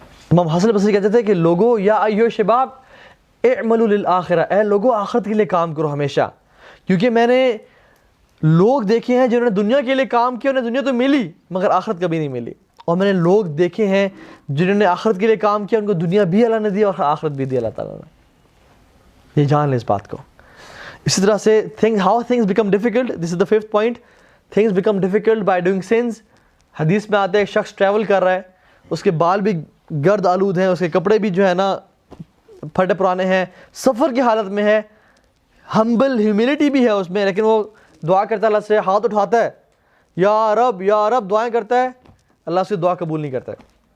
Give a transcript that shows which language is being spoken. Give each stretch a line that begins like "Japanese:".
Urdu: امام حسن البصری کہتے تھے کہ لوگو
Arabic: یا ایھا شباب اعملوا للآخرہ,
Urdu: اے لوگو آخرت کے لیے کام کرو ہمیشہ, کیونکہ میں نے لوگ دیکھے ہیں جنہوں نے دنیا کے لیے کام کیا, انہیں دنیا تو ملی مگر آخرت کبھی نہیں ملی, اور میں نے لوگ دیکھے ہیں جنہوں نے آخرت کے لیے کام کیا, ان کو دنیا بھی اللہ نے دی اور آخرت بھی دی اللہ تعالیٰ نے. یہ جان لیں اس بات کو. اسی طرح سے
English: how things become difficult, this is the 5th point, things become difficult by doing sins.
Urdu: حدیث میں آتا ہے ایک شخص ٹریول کر رہا ہے, اس کے بال بھی گرد آلود ہیں, اس کے کپڑے بھی جو ہے نا پھٹے پرانے ہیں, سفر کی حالت میں ہے, ہمبل ہیوملٹی بھی ہے اس میں, لیکن وہ دعا کرتا ہے اللہ سے, ہاتھ اٹھاتا ہے یا رب دعائیں کرتا ہے, اللہ اس کی دعا قبول نہیں کرتا ہے.